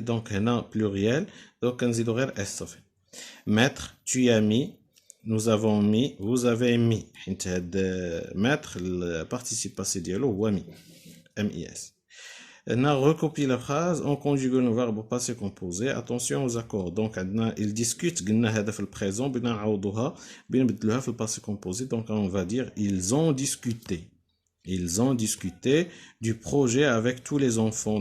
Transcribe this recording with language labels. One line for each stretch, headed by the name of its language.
Arabic: دونك هنا بلوريال دونك كنزيدو غير اس صافي.
French: mettre, tu as mis, nous avons mis, vous avez mis.
Arabic: حيت هاد mettre البارتيسيب باسي ديالو هو مي MES.
French: هنا recopier la phrase en conjuguant le verbe au passé composé. Attention aux accords.
Arabic: Donc عندنا
French: il discute
Arabic: قلنا هذا في البريزون بغينا نعوضوها بغينا نبدلوها في الباسي composé.
French: Donc on va dire ils ont discuté du projet avec tous les enfants.